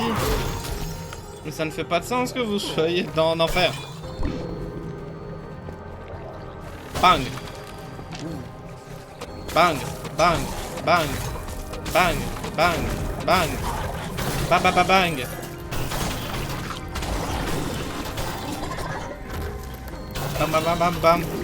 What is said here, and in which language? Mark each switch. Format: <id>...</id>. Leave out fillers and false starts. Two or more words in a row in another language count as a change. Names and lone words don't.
<fr>Mais ça ne fait pas de sens que vous soyez dans l'enfer. Bang. Bang. Bang. Bang. Bang. Bang. Bang. Ba ba ba bang. Bam bam bam bam bam.</fr>